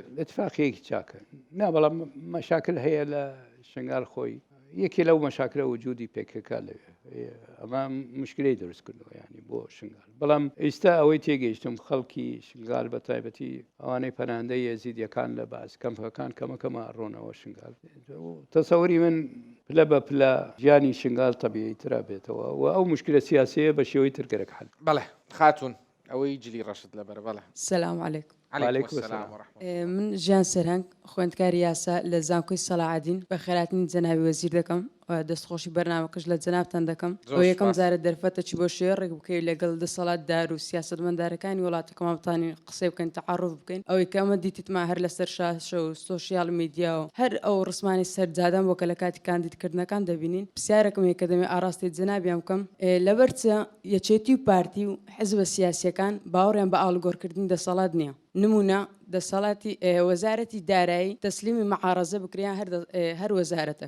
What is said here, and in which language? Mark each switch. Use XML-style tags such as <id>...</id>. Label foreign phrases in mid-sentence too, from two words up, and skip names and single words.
<ckb>اتفاقیەکی چاکە نا بەڵام مەشاکل هەیە لە شنگار خۆی یەکی لەو مەشاکلە وجودی پێکەکە لەوێ ئەمە مشکلەی دروست کردەوە ینی بۆ شنگال بەڵام ئێستا ئەوەی تێگەیشتم خەڵکی شنگال بە تایبەتی ئەوانەی پەناهەندەی یەزیدیەکان لە باس کەمپەکان کەمەکەمە ڕۆنەوە شنگال تەسەوری من پلە بە پلە ژیانی شنگال تەبیعیترا بێتەوە و ئەو مشکلە سیاسیە بە شێوەی تر گەرەک حەل بەڵێ خاتون ئەوەی جلی ڕەشت لەبەر بەڵێ</ckb> <ar>السلام عليكم عليكم السلام ورحمة</ar> <ckb>من ژیان سەرهەنگ خوێندکاری یاسا لە زانکۆی سەلاحەدین بە خێراتنی جەناوی وەزیر دەکەم و دەستخۆشی بەرنامەکەش لە جەنابتان دەکەم ئەو یەکەم جارە دەرفەتە چی بۆ شێوە ڕێک بکەوت لەگەڵ دەسەڵاتدار و سیاسەتمەندارەکانی وڵاتەکەمان بتانین قسەی بکەین تەعاڕف بکەین ئەوەی کە ئەمە دیتیتمان هەر لەسەر شاشە و</ckb> <en>social media</en> <ckb>و هەر ئەو ڕسمانی سەرجادان بۆ کە لە کاتی کاندیدکردنەکان دەبینین پرسیارێکم هەیە کە دەمێ ئاراستی جەنابیان بکەم لەبەرچە یەکێتی و پارتی و حزبە سیاسیەکان باوەڕیان بە ئاڵگۆڕکردنی دەسەڵات نییە نمونە دەسەڵاتی وەزارەتی دارایی تەسلیمی مەعارەزە بکریان هەر وەزارەتێک</ckb>